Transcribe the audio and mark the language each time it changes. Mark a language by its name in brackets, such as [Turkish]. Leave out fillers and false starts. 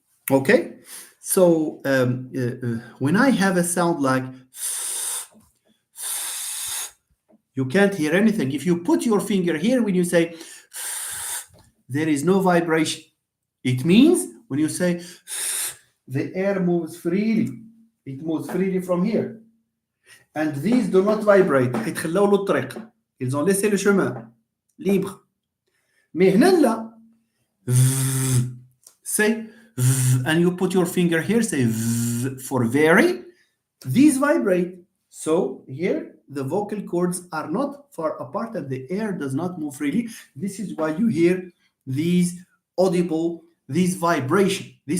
[English] Okay? So when I have a sound like you can't hear anything. If you put your finger here, when you say, there is no vibration. It means when you say, the air moves freely. It moves freely from here. And these do not vibrate. [Arabic] يتخلوا له الطريق. [French] Ils ont laissé le chemin libre. Mais [Arabic] هنا لا. [English] Say, and you put your finger here, say, for very. These vibrate. So here, the vocal cords are not far apart and the air does not move freely. This is why you hear these audible, this vibration.